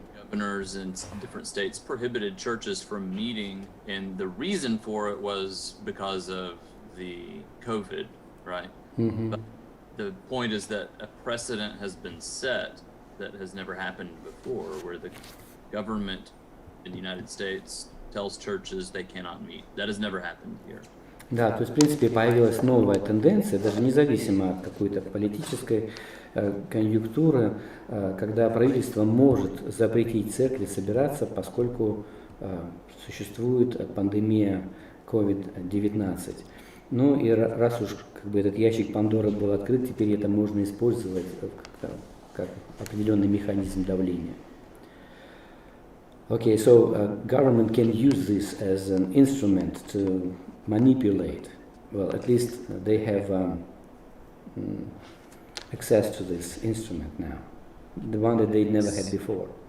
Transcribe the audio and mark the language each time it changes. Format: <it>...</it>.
<en>Governors in different states prohibited churches from meeting, and the reason for it was because of the COVID, right? But the point is that a precedent has been set that has never happened before, where the government in the United States tells churches they cannot meet. That has never happened here.</en> <ru>Да, то есть, в принципе, появилась новая тенденция, даже независимо от какой-то политической конъюнктуры, когда правительство может запретить церкви собираться, поскольку существует пандемия COVID-19. Ну и раз уж этот ящик Пандоры был открыт, теперь это можно использовать как определенный механизм давления.</ru> <en>Okay, so government can use this as an instrument to manipulate. Well, at least they have access to this instrument now, the one that they never had before.</en>